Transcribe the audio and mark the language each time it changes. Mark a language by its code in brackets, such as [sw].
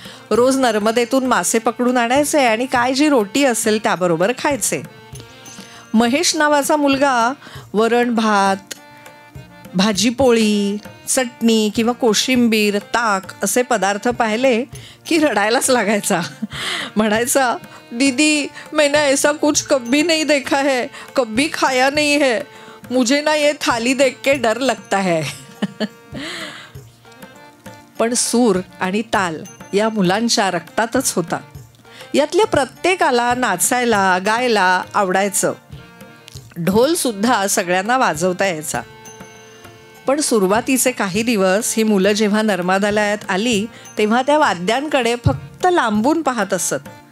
[mr] रोज नर्मदेतून मासे पकडून आणायचे आणि काय जी रोटी असेल त्याबरोबर खायचे. महेश नावाचा मुलगा वरण भात, भाजी पोळी, चटणी किंवा कोशिंबीर, ताक असे पदार्थ पाहिले की रडायलाच लागायचा. म्हणायचा, [hi] दीदी, मैंने ऐसा कुछ कभी नहीं देखा है, कभी खाया नहीं है, मुझे ना ये थाली देख के डर लगता है. [mr] पण सूर आणि ताल या मुलांच्या रक्तातच होता. यातल्या प्रत्येकाला नाचायला गायला आवडायचं. ढोलसुद्धा सगळ्यांना वाजवता यायचा. पण सुरुवातीचे काही दिवस ही मुलं जेव्हा नर्मदालयात आली तेव्हा त्या वाद्यांकडे फक्त लांबून पाहत असत.